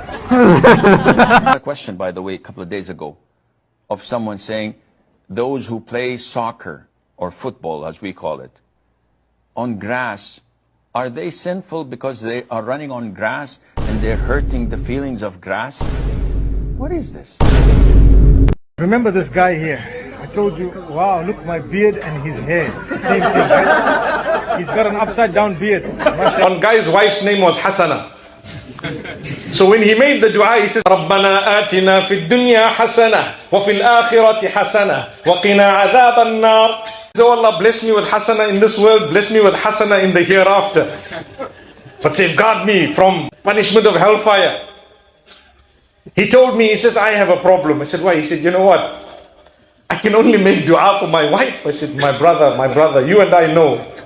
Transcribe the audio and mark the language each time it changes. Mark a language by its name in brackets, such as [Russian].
[English] A question, by the way, a couple of days ago, of someone saying, those who play soccer or football, as we call it, on grass, are they sinful because they are running on grass and they're hurting the feelings of grass? What is this? Remember this guy here? I told you, wow, look my beard and his hair. Same thing, right? He's got an upside down beard. One guy's wife's name was Hasana. So when he made the dua, he says, [Arabic] رَبَّنَا آتِنَا فِي الدُّنْيَا حَسَنَةً وَفِي الْآخِرَةِ حَسَنَةً وَقِنَا عَذَابَ النَّارِ. [English] So Allah bless me with Hasana in this world, bless me with Hasana in the hereafter. But safeguard me from punishment of hellfire. He told me, he says, I have a problem. I said, why? He said, you know what? I can only make dua for my wife. I said, my brother, you and I know.